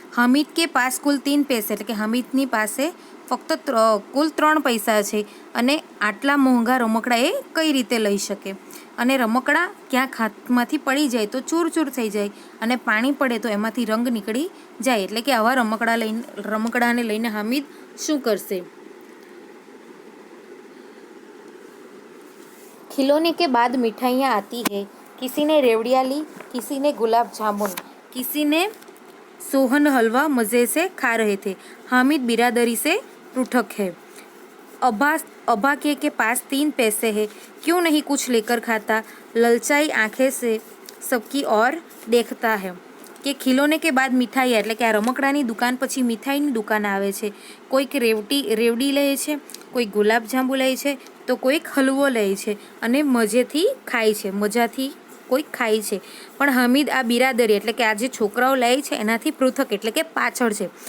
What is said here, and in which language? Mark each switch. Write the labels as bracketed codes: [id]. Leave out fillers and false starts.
[hi] હમીદ કે પાસ કુલ 3 પૈસે, [gu] એટલે કે હમીદની પાસે ફક્ત કુલ 3 પૈસા છે અને આટલા મોંઘા રમકડા એ કઈ રીતે લઈ શકે. અને રમકડા ક્યાંક હાથમાંથી પડી જાય તો ચૂર થઈ જાય અને પાણી પડે તો એમાંથી રંગ નીકળી જાય, એટલે કે આવા રમકડાને લઈને હામિદ શું કરશે. [hi] खिलौने के बाद मिठाइयाँ आती है. किसी ने रेवड़ियाँ ली, किसी ने गुलाब जामुन, किसी ने सोहन हलवा मज़े से खा रहे थे. हामिद बिरादरी से पृथक है. अभा के पास 3 पैसे है, क्यों नहीं कुछ लेकर खाता. ललचाई आंखें से सबकी ओर देखता है. કે ખિલોને કે બાદ મીઠાઈ [gu] એટલે કે આ રમકડાની દુકાન પછી મીઠાઈની દુકાન આવે છે. કોઈક રેવડી લે છે, કોઈ ગુલાબજાંબુ લે છે તો કોઈક હલવો લે છે અને મજાથી કોઈક ખાય છે. પણ હામિદ આ બિરાદરી એટલે કે આ જે છોકરાઓ લે છે એનાથી પૃથક એટલે કે પાછળ છે.